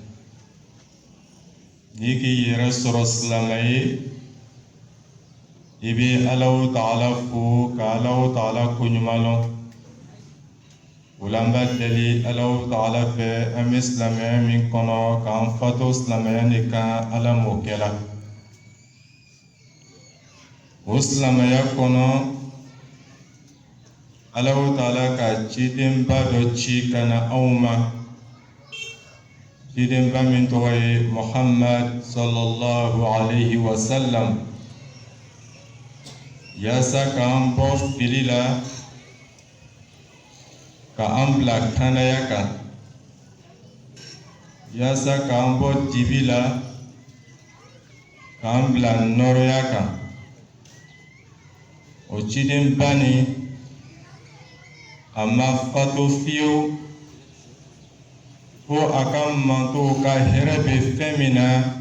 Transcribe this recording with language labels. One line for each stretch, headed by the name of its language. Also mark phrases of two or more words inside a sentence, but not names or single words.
Bambara: n'i k'i yɛrɛ sɔrɔ silamɛ ye i bɛ Alahu Ta'ala fo ka Alahu Ta'ala koɲuman lɔn o la an b'a deli Alahu Ta'ala fɛ an bɛ silamɛya min kɔnɔ k'an fato silamɛya de kan Ala m'o kɛ la o silamɛya kɔnɔ Allahu Ta'ala ka cidenba dɔ ci ka na anw ma cidenba min tɔgɔ ye Muhammad
Arabic: صلى الله عليه وسلم
Bambara: yaasa k'an bɔ fili la k'an bila kandaya kan yaasa k'an bɔ dibi la k'an bila nɔrɔya kan o cidenba ni a ma fato fiyewu fo a ka manto ka hɛrɛ bɛ fɛn min na